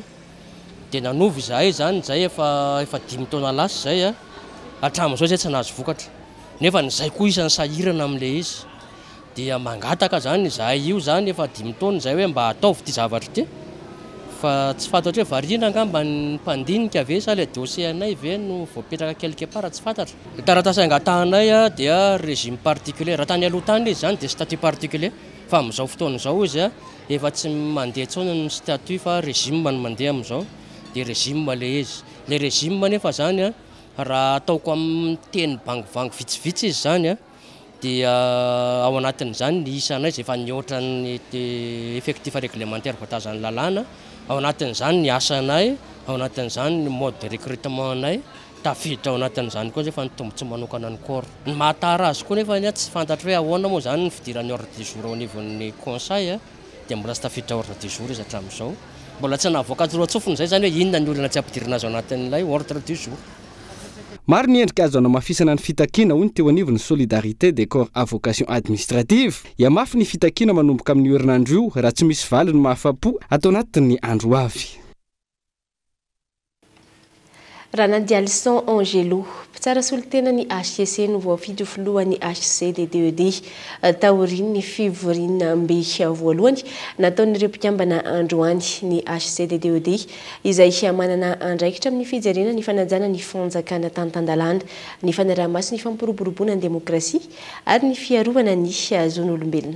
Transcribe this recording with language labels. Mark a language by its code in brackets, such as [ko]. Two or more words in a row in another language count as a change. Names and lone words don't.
[mg] Dia nanovy izahay zany zay efa 5 taona lasa zay hatramin'izao zay tsy nahazo vokatra nefa nyzay koa isan'ny sahirana amin'le izy dia mangataka zany zahay io zany efa 5 taona zay hoe mba ataovy ty zavatra ty fa tsy fantatra hoe variana angamba ny mpandinika ve sa le dossier anay ve no voapetraka [fr] quelque part [mg] tsy fantatra. Taratasy angatahanay dia [fr] régime particulier [mg] raha tany aloha tany izy zany dia [fr] statut particulier [mg] fa amin'izao fotoana izao izy efa tsy mandeha tsona ny statut fa régime no mandeha amin'izao dia régime le izy le régime nefa zany raha ataoko amin'ny teny bangivangy vitsivitsy izy zany dia ao anatin'izany ny isanay izay efa nihoatra ny [fr] effectif réglementaire [mg] voatazan'ny lalàna ao anatin'izany ny asanay ao anatin'izany ny [fr] mode de recrutement [mg] anay tafiditra ao anatin'izany koa zay fa nitombotsy manokana ny corps ny mahatara azy koa nefa tsy fantatra hoe ahoana moa zany ny fidiran'ny [fr] ordre du jour au niveau- [mg] ny conseil dia mbola tsy tafiditra [fr] ordre du jour [mg] izy hatramin'izao mbola tsy nahavoaka roa tsofiny zay zany hoe inona ny olona tsy ampidirina azy ao anatin'ilay [fr] ordre du jour. [mg] Maro ny endrika azo anamafisana ny fitakiana hoy ny teo anivon'ny [fr] solidarité des corps à vocation administrative [mg] iamafy ny fitakiana manomboka amin'ny herinandro io raha tsy misy valy ny mahafapo atao anatin'ny andro avy. Ranandia Alison Angelo mpitsara solitena ny HCC no voafidy filohan'ny HCDDED taoriny ny fivorina mbe voalohany nataon'ireo mpikambana androany ny HCDDED izay manana andraikitra amin'ny fijerena ny fanajana ny fanjakana tantandalana ny fanaraha-maso ny fampiroboroboana ny demokrasia ary ny fiarovana ny zon'olombelona.